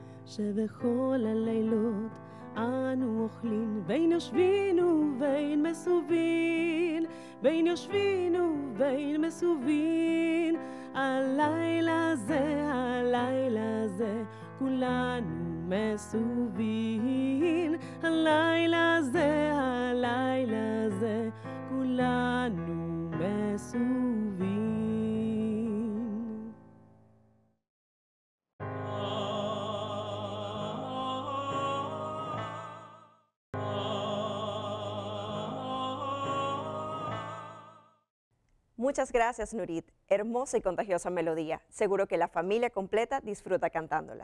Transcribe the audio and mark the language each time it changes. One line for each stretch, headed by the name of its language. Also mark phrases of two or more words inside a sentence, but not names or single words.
Hebrew: שבכל הלילות אנו אוכלים, בין יושבין ובין מסובין, בין יושבין ובין מסובין. הלילה זה, כולנו מסובין. הלילה זה, כולנו מסובין.
Spanish: Muchas gracias, Nurit. Hermosa y contagiosa melodía. Seguro que la familia completa disfruta cantándola.